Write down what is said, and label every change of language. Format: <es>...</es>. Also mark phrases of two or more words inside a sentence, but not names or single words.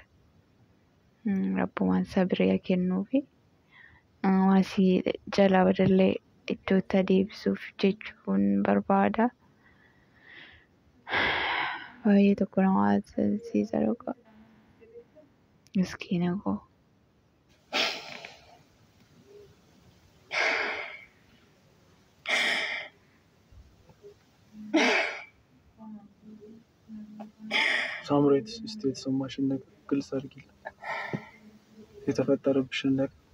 <om>Rabbumaan sabira kennuufi asii jalaa badallee iddootti adeemsisuuf jechuun barbaada. Baay'ee tokko nama ajaa'ibsiisa dhugaa. Miskiina koo.</om> <am>ሳምራዊት እስቲ የተሰማሽን ነገር ግልጽ አድርጊልኝ። የተፈጠረብሽን ነገር።</am>